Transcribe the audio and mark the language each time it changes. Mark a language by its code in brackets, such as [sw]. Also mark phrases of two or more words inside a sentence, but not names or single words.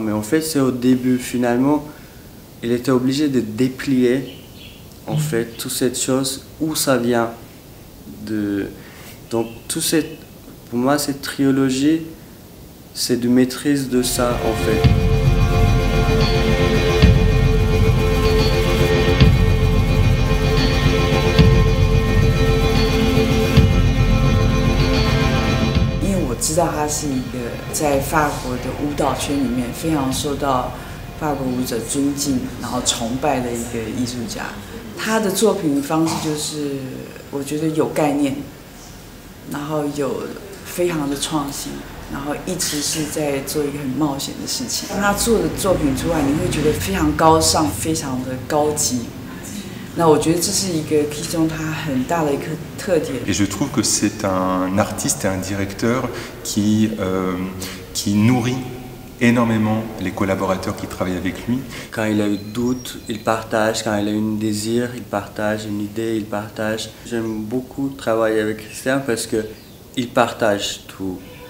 [fr] Mais en fait, c'est au début. Finalement, il était obligé de déplier, en fait, toute cette chose, où ça vient. Donc, pour moi, cette trilogie, c'est de maîtrise de ça, en fait. [zh] 知道他是一个在法国的舞蹈圈里面非常受到法国舞者尊敬，然后崇拜的一个艺术家。他的作品方式就是我觉得有概念，然后有非常的创新，然后一直是在做一个很冒险的事情。当他做的作品出来，你会觉得非常高尚，非常的高级。那我觉得这是一个 Christian 他很大的一个特点。 [fr] Et je trouve que c'est un artiste et un directeur qui nourrit énormément les collaborateurs qui travaillent avec lui. Quand il a eu doute, il partage. Quand il a eu un désir, il partage. Une idée, il partage. J'aime beaucoup travailler avec Christian parce qu'il partage tout.